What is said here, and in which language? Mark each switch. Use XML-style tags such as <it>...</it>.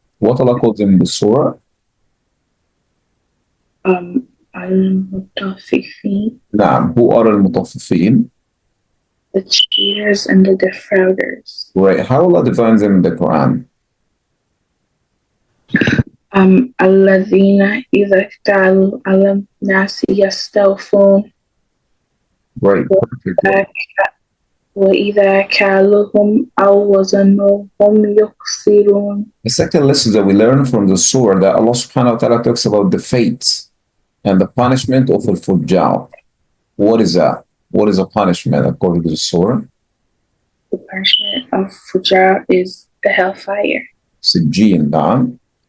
<en>What Allah called them in the surah? Al-Muttafifin, نعم. Who are al-mutaffifin? the cheaters and the defrauders. Right. How Allah defines them in the Quran?</en> <ar>الذين إذا اكتالوا على الناس يستوفون</ar> <en>Right. Perfect.</en> <ar>وإذا كالوهم أو وزنوهم يخسرون.</ar> <en>The second lesson that we learn from the surah that Allah subhanahu wa ta'ala talks about the fate and the punishment of al-fujjar. What is that? What is a punishment according to the surah? The punishment of Fujar is the hellfire. Sijjin, na'am.</en>